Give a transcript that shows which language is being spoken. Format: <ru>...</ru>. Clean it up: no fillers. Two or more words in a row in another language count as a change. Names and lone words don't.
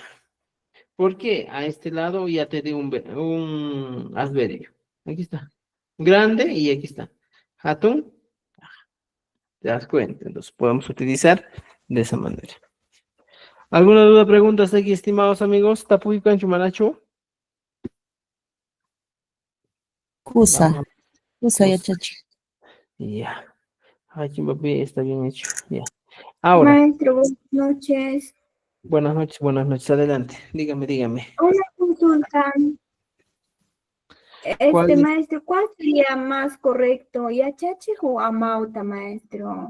<es>¿Por qué? A este lado ya te di un adverbio. Aquí está. Grande y aquí está. Hatun. ¿Te das cuenta? Entonces podemos utilizar de esa manera. ¿Alguna duda, pregunta hasta aquí, estimados amigos?</es> <qu>¿Tapuy cancho manacho? Kusa. Kusa ya chachi.</qu> <es>Ya. Ay, Chimbapi, está bien hecho. Ya. Ahora, Maestro, buenas noches. buenas noches. Adelante. Dígame. Una consulta. ¿Cuál es? Maestro, ¿cuál sería más correcto? ¿Yachachi o Amauta, maestro?</es>